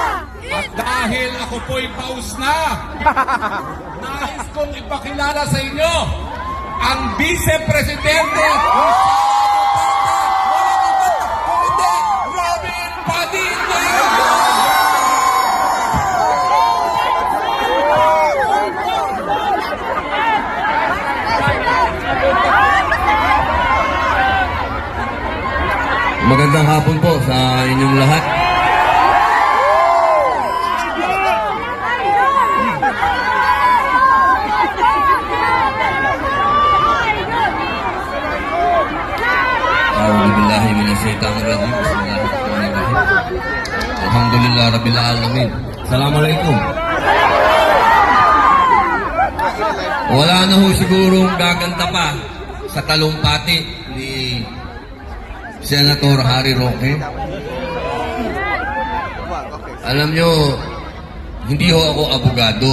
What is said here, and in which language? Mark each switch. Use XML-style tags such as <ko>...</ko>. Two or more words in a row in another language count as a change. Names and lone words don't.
<tl>At dahil ako po'y paus na, nais kong ipakilala sa inyo ang vice-presidente Robin Padilla! Magandang hapon po sa inyong lahat.</tl> <ar>أعوذ بالله من الشيطان الرجيم. بسم الله الرحمن الرحيم. الحمد لله رب العالمين. Assalamualaikum.</ar> <tl>Wala na ho sigurong gaganda pa sa talumpati ni Senator Harry Roque. Alam nyo, hindi ho ako abogado.</tl>